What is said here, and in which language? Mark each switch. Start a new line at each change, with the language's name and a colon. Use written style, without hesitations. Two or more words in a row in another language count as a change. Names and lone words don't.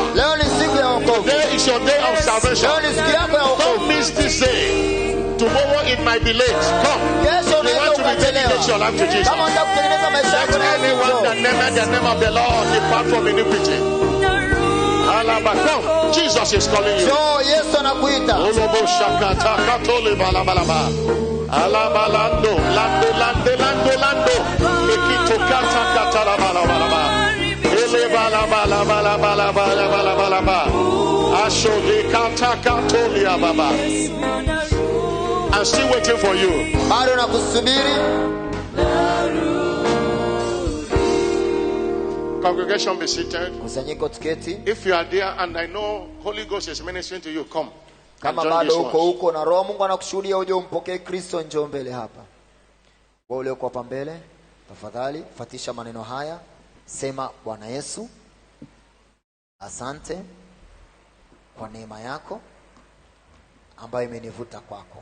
English: Today is your day of salvation. Don't miss this day. Tomorrow it might be late. Come. You want to dedicate your life to Jesus. Let anyone that never the name of the Lord depart from iniquity. Come. Jesus is calling you. Olobo shakata katole balabalaba. Alabalando lando. Ekito kata katala balabalaba. Ele balabalaba. Asho de kata katolia baba. I'm still waiting for you. Congregation, be seated. If you are there and I know Holy Ghost is ministering to you, come.
Swahili: Kama bado huko na Roho Mungu anakushuhudia, uje umpokee Kristo, njoo mbele hapa. Wewe ule uko hapa mbele, tafadhali fuatisha maneno haya. Sema: Bwana Yesu, asante kwa neema yako ambayo imenivuta kwako.